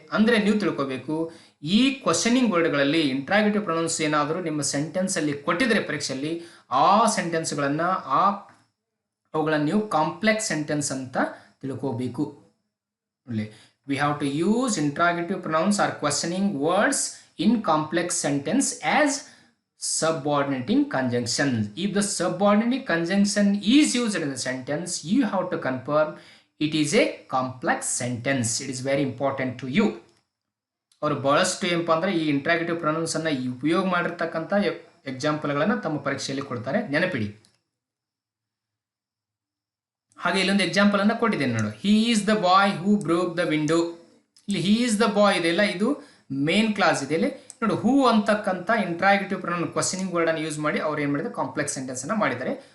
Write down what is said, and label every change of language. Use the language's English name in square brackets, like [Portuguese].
[Kannada] ಅಂದರೆ ನೀವು ತಿಳ್ಕೋಬೇಕು, ಈ ಕ್ವಶನಿಂಗ್ ವರ್ಡ್ಗಳಲ್ಲಿ ಇಂಟ್ರಾಗೇಟಿವ್ ಪ್ರೊನೌನ್ಸ್ ಏನಾದರೂ ನಿಮ್ಮ ಸೆಂಟೆನ್ಸಲ್ಲಿ ಕೊಟ್ಟಿದ್ರೆ ಪರೀಕ್ಷೆಯಲ್ಲಿ ಆ ಸೆಂಟೆನ್ಸ್ಗಳನ್ನು ಅವುಗಳನ್ನು ನೀವು ಕಾಂಪ್ಲೆಕ್ಸ್ ಸೆಂಟೆನ್ಸ್ ಅಂತ ತಿಳ್ಕೋಬೇಕು. [English] We have to use interrogative pronouns or questioning words in complex sentence as subordinating conjunction. If the subordinating conjunction is used in the sentence, you have to confirm it is a complex sentence. It is very important to you. [Kannada] ಅವರು ಬಹಳಷ್ಟು ಏನಪ್ಪ ಅಂದರೆ ಈ interrogative pronounce ಅನ್ನು ಉಪಯೋಗ ಮಾಡಿರ್ತಕ್ಕಂಥ ಎಕ್ಸಾಂಪಲ್ಗಳನ್ನು ತಮ್ಮ ಪರೀಕ್ಷೆಯಲ್ಲಿ ಕೊಡ್ತಾರೆ, ನೆನಪಿಡಿ. ಹಾಗೆ ಇಲ್ಲೊಂದು ಎಕ್ಸಾಂಪಲ್ ಅನ್ನು ಕೊಟ್ಟಿದ್ದೇನೆ ನೋಡು, [English] He is the boy who broke the window. [Kannada] ಇಲ್ಲಿ [English] he is the boy [Kannada] ಇದೆಯಲ್ಲ ಇದು ಮೇನ್ ಕ್ಲಾಸ್ ಇದೆ. ಇಲ್ಲಿ ನೋಡಿ, ಹೂ ಅಂತಕ್ಕಂಥ ಇಂಟ್ರಾಗೇಟಿವ್ ಪ್ರೊನೌನ್ ಕ್ವಶನಿಂಗ್ ವರ್ಡ್ ಅನ್ನು ಯೂಸ್ ಮಾಡಿ ಅವ್ರು ಏನು ಮಾಡಿದ್ದಾರೆ ಕಾಂಪ್ಲೆಕ್ಸ್ ಸೆಂಟೆನ್ಸ್ ಅನ್ನು ಮಾಡಿದ್ದಾರೆ.